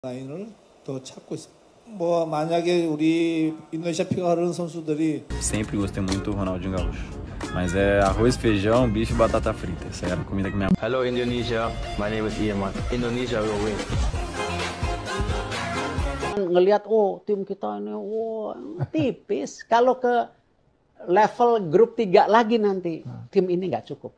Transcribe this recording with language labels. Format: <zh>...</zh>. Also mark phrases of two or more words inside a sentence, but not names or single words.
<ko>라인을 더 찾고 있습니다. 뭐 만약에 우리 인도네시아 피가 흐르는 선수들이</ko> <pt>Sempre gostei muito do Ronaldinho Gaúcho. Mas é arroz, feijão, bife e batata frita. Essa era a comida que minha</pt> <en>Hello Indonesia, my name is Iman. Indonesia will win.</en> <id>Ngelihat tim kita ini tipis. Kalau ke level grup 3 lagi nanti tim ini nggak cukup.</id>